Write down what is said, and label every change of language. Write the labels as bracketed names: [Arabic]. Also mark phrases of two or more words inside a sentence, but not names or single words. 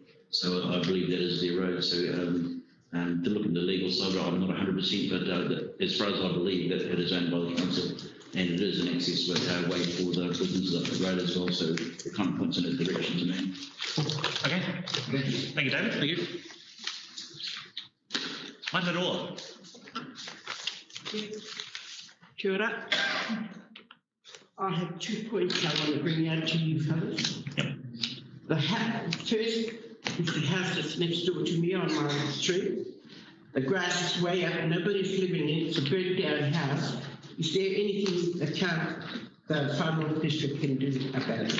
[English] So I believe that is their road. So to look at the legal side, I'm not 100%, but as far as I believe, that it is owned by the council. And it is an access way for the businesses up the road as well, so it kind of points in a direction to me. Okay. Thank you, David. Thank you. Mandaroa. [Māori] Kia ora. [English] I have 2 points I want to bring out to you fellas. Yep. First is the house that's next door to me on my street. The grass is way up, nobody's living in it, it's a burnt down house. Is there anything the Farmer District can do about it?